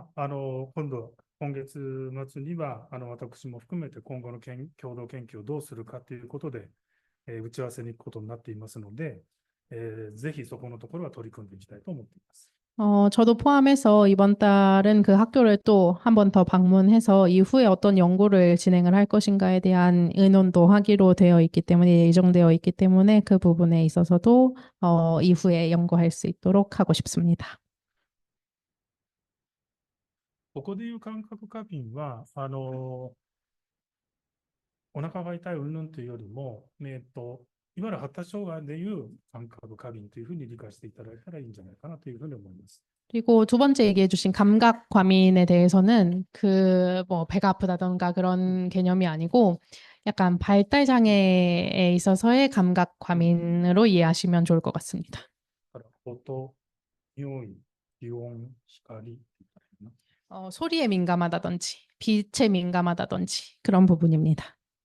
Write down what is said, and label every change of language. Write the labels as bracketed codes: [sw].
[ja] 今月末には私も含めて今後の共同研究をどうするかということで、打ち合わせに行くことになっていますので、ぜひそこのところは取り組んでいきたいと思っています。 [ko] 저도 포함해서 이번 달은 그 학교를 또 한 번 더 방문해서 이후에 어떤 연구를 진행을 할 것인가에 대한 의논도 하기로 되어 있기 때문에, 예정되어 있기 때문에 그 부분에 있어서도 이후에 연구할 수 있도록 하고 싶습니다. [ja] ここでいう感覚過敏は、お腹が痛い云々というよりも、いわゆる発達障害でいう感覚過敏というふうに理解していただいたらいいんじゃないかなというふうに思います。 [ko] 그리고 두 번째 얘기해 주신 감각 과민에 대해서는 그 뭐 배가 아프다던가 그런 개념이 아니고 약간 발달 장애에 있어서의 감각 과민으로 이해하시면 좋을 것 같습니다. [ja] だから音、匂い、気温、光って言ったらいいのかな。 [ko] 소리에 민감하다든지 빛에 민감하다든지 그런 부분입니다.